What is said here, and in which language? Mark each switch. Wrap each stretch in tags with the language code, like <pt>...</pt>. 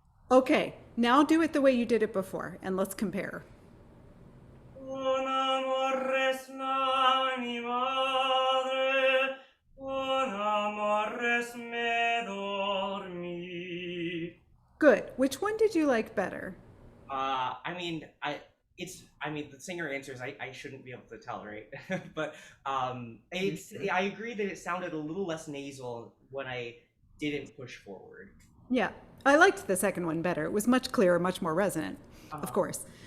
<en>Okay, now do it the way you did it before, and let's compare.</en> <es>Con amores la mi madre, con amores me dormí.</es> <en>Good. Which one did you like better? I mean, the singer answers, I shouldn't be able to tell, right? But I agree that it sounded a little less nasal when I didn't push forward. Yeah, I liked the second one better. It was much clearer, much more resonant, of course.</en>